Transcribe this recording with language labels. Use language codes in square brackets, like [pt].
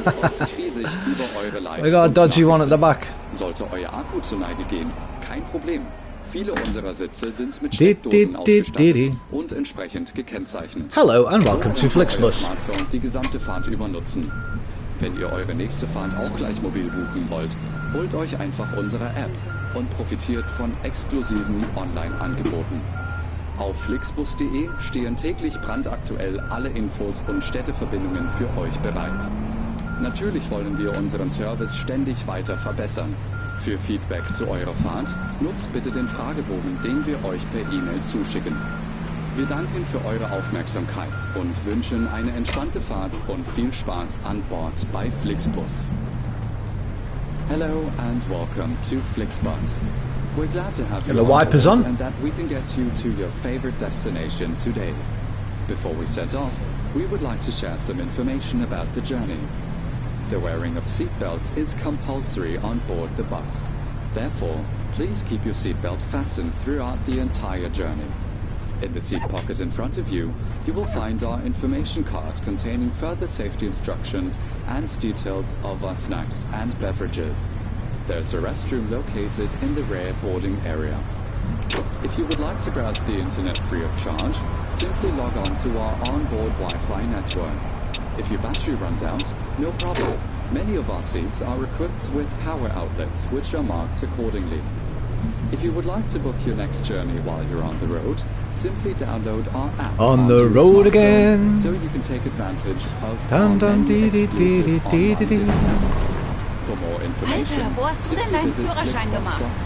[en] We got a dodgy one at the back. [de] Sollte euer Akku zu Neige gehen, kein Problem. Viele unserer Sitze sind mit Steckdosen ausgestattet und entsprechend gekennzeichnet. [en] Hello and welcome to Flixbus. [de] Smartphone die gesamte Fahrt über nutzen. Wenn ihr eure nächste Fahrt auch gleich mobil buchen wollt, holt euch einfach unsere App und profitiert von exklusiven Online-Angeboten. Auf flixbus.de stehen täglich brandaktuell alle Infos und Städteverbindungen für euch bereit. Natürlich wollen wir unseren Service ständig weiter verbessern. Für Feedback zu eurer Fahrt nutzt bitte den Fragebogen, den wir euch per E-Mail zuschicken. Wir danken für eure Aufmerksamkeit und wünschen eine entspannte Fahrt und viel Spaß an Bord bei Flixbus. [en] Hello and welcome to Flixbus. We're glad to have you on board and that we can get you to your favorite destination today. Before we set off, we would like to share some information about the journey. The wearing of seatbelts is compulsory on board the bus. Therefore, please keep your seatbelt fastened throughout the entire journey. In the seat pocket in front of you, you will find our information card containing further safety instructions and details of our snacks and beverages. There's a restroom located in the rear boarding area. If you would like to browse the internet free of charge, simply log on to our onboard Wi-Fi network. If your battery runs out, no problem. Many of our seats are equipped with power outlets, which are marked accordingly. If you would like to book your next journey while you're on the road, simply download our app on the road again, so you can take advantage of our many exclusive online discounts. For more information, [de] Alter, wo hast du denn deinen Führerschein gemacht?